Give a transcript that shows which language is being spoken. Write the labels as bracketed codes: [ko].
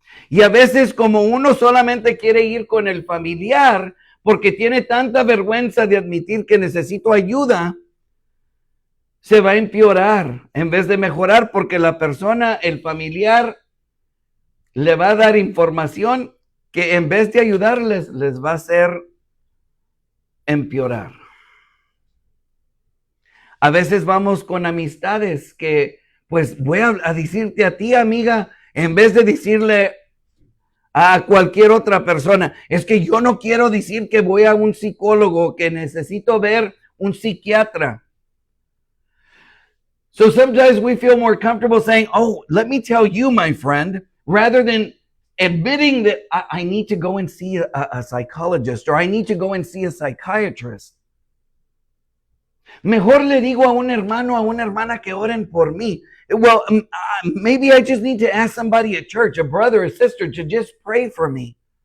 [es] Y a veces como uno solamente quiere ir con el familiar porque tiene tanta vergüenza de admitir que necesito ayuda, se va a empeorar en vez de mejorar, porque la persona, el familiar, le va a dar información que en vez de ayudarles, les va a hacer empeorar. A veces vamos con amistades que, pues voy a decirte a ti, amiga, en vez de decirle a cualquier otra persona. Es que yo no quiero decir que voy a un psicólogo, que necesito ver un psiquiatra. [en] So sometimes we feel more comfortable saying, oh, let me tell you, my friend, rather than admitting that I need to go and see a psychologist or I need to go and see a psychiatrist. [es] Mejor le digo a un hermano, a una hermana que oren por mí. [en] Well, maybe I just need to ask somebody at church, a brother or sister, to just pray for me.